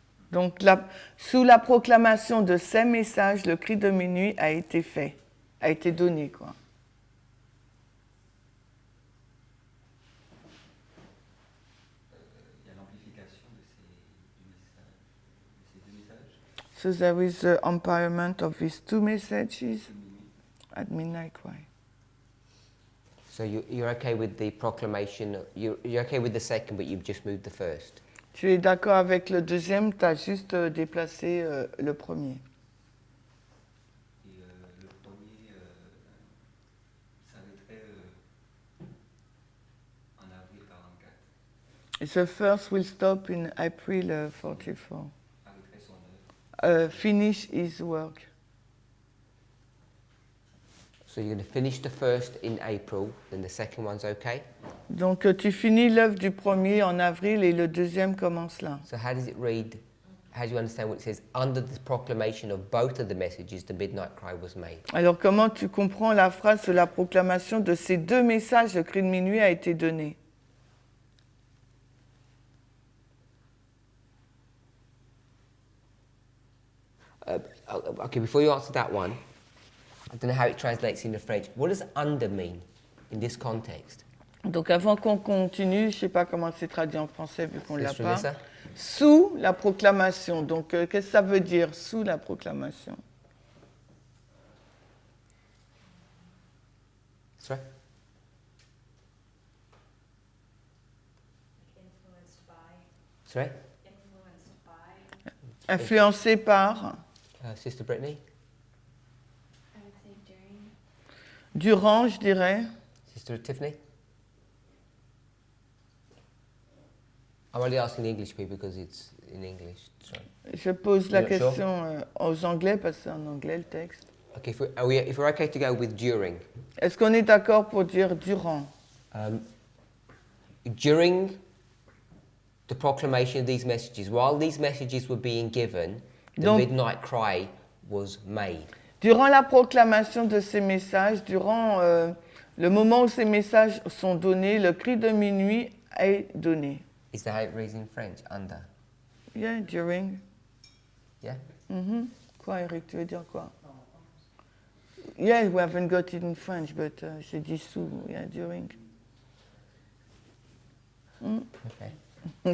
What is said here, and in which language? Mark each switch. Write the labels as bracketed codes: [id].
[fr] Donc, sous la proclamation de ces messages, le cri de minuit a été fait, a été donné, quoi. Il y a l'amplification du message. [en] So there is the empowerment of these two messages [fr] minuit. [en] at midnight cry. So you're okay with the proclamation, you're okay with the second, but you've just moved the first. [fr] Tu es d'accord avec le deuxième, tu as juste déplacé le premier. Et le premier s'arrêterait en avril 44. [en] The first will stop in April 44. [fr] Arrêterait son œuvre. [en] Finish his work. So you're going to finish the first in April, then the second one's okay. [fr] Donc tu finis l'œuvre du premier en avril et le deuxième commence là. [en] So how does it read? How do you understand what it says? Under the proclamation of both of the messages, the midnight cry was made. [fr] Alors comment tu comprends la phrase de la proclamation de ces deux messages, le cri de minuit a été donné? [en] Okay, before you answer that one, I don't know how it translates into French. What does under mean in this context? [fr] Donc avant qu'on continue, je ne sais pas comment c'est traduit en français vu qu'on ne l'a [en] Sister [fr] pas. [en] Lisa? [fr] Sous la proclamation. Donc qu'est-ce que ça veut dire sous la proclamation? [en] Sorry? Influenced by, Sorry? influenced by. [fr] Influencé par, [en] Sister Brittany? I would say during. [fr] durant, je dirais. [en] Sister Tiffany? I'm only asking the English people because it's in English. Sorry. [fr] Je pose la [en] You're not sure? [fr] question aux Anglais parce que c'est en anglais le texte. [en] Okay, if we're okay to go with during. [fr] Est-ce qu'on est d'accord pour dire durant? [en] During the proclamation of these messages, while these messages were being given, the [fr] Donc- [en] midnight cry was made. [fr] Durant la proclamation de ces messages, durant le moment où ces messages sont donnés, le cri de minuit est donné. [en] Is that how it reads in French? Under. Yeah, during. Yeah? [fr] Mhm. Quoi, Eric, tu veux dire quoi? [en] Yeah, we haven't got it in French, but [fr] j'ai dit sous, [en] yeah, during. Okay.